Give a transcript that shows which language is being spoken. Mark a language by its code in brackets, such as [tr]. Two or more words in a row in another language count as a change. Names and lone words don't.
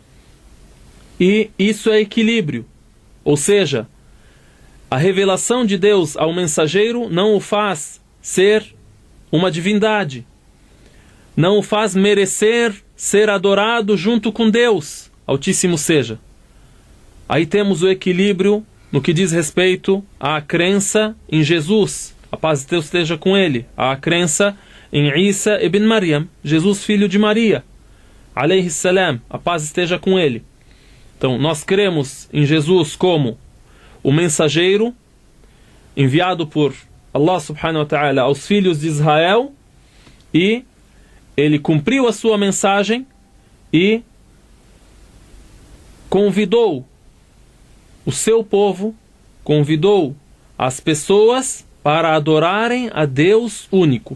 [pt] E isso é equilíbrio, ou seja, a revelação de Deus ao mensageiro não o faz ser uma divindade, não o faz merecer ser adorado junto com Deus, Altíssimo seja. Aí temos o equilíbrio no que diz respeito à crença em Jesus, a paz de Deus esteja com ele, à crença em Isa ibn Maryam, Jesus filho de Maria, [ar] عليه السلام, [pt] a paz esteja com ele. Então nós cremos em Jesus como o mensageiro enviado por Allah [ar] سبحانه وتعالى [pt] aos filhos de Israel, e ele cumpriu a sua mensagem e convidou o seu povo, convidou as pessoas para adorarem a Deus único.